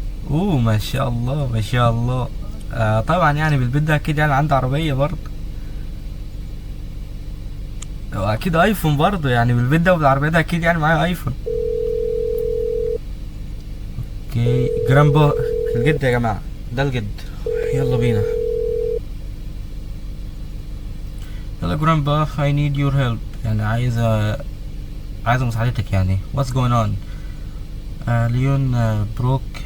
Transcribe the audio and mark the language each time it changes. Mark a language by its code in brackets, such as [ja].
[ar] اوه ما شاء الله ما شاء الله. طبعا يعني بالبيت ده اكيد يعني عنده عربية برضه، واكيد ايفون برضه. يعني بالبيت ده وبالعربية ده اكيد يعني معاه ايفون. اوكي جرامبا الجد يا جماعة، ده الجد. يلا بينا. يلا جرامبا [en] I need your help. [ar] يعني عايزة مساعدتك. يعني [en] what's going on؟ [ar] ليون بروك.